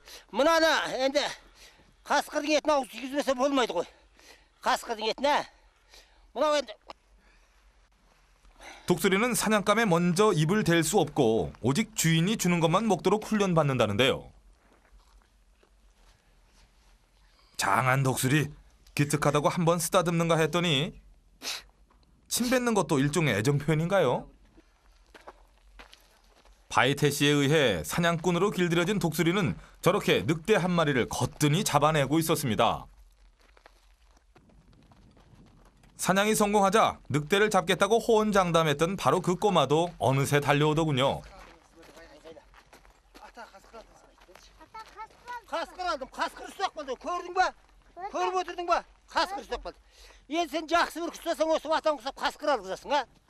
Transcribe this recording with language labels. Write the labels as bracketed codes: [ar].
[kk] мынаны енді қасқырдың етін ауыз тигізбесе болмайды ғой. қасқырдың етіне. мынау енді [ko] 독수리는 사냥감에 먼저 입을 댈 수 없고 오직 주인이 주는 것만 먹도록 훈련받는다는데요. 장한 독수리, 기특하다고 한번 쓰다듬는가 했더니 침 뱉는 것도 일종의 애정 표현인가요? 바이테 씨에 의해 사냥꾼으로 길들여진 독수리는 저렇게 늑대 한 마리를 거뜬히 잡아내고 있었습니다. 사냥이 성공하자 늑대를 잡겠다고 호언장담했던 바로 그 꼬마도 어느새 달려오더군요. [kk] қасқыр алдым, қасқыр ұстап қалды. көрдің ба? көріп отырдың ба? қасқыр ұстап қалды. енді сен жақсы бір ұстасаң осы ватан құсап қасқыр алғызасың, а?